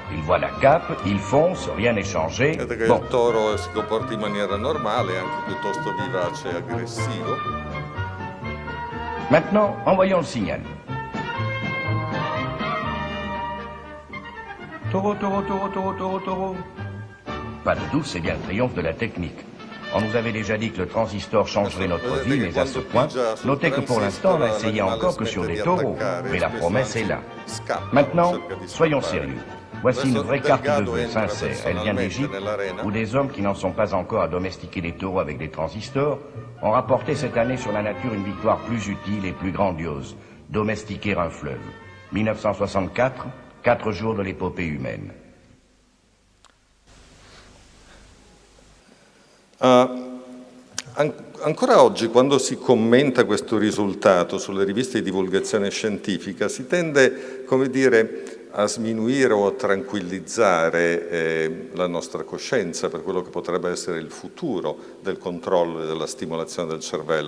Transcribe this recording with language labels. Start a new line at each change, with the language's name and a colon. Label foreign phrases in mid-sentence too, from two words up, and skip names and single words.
French: Il voit la cape, il fonce, rien n'est changé.
Italian: Vedete che
French: Bon.
Italian: il toro si comporta in maniera normale, anche piuttosto vivace e aggressivo.
French: Maintenant, envoyons le signal. Taureau, taureau, taureau, taureau, taureau, taureau. Pas de doute, c'est bien le triomphe de la technique. On nous avait déjà dit que le transistor changerait notre vie, mais à ce point, notez que pour l'instant, on n'a essayé encore que sur des taureaux. Mais la promesse est là. Maintenant, soyons sérieux. Voici une vraie carte de vœux sincère. Elle vient d'Égypte, où des hommes qui n'en sont pas encore à domestiquer les taureaux avec des transistors ont rapporté cette année sur la nature une victoire plus utile et plus grandiose. Domestiquer un fleuve. 1964, 4 jours de l'épopée humaine.
Italian: Ancora oggi, quando si commenta questo risultato sulle riviste di divulgazione scientifica, si tende, come dire, a sminuire o a tranquillizzare la nostra coscienza per quello che potrebbe essere il futuro del controllo e della stimolazione del cervello.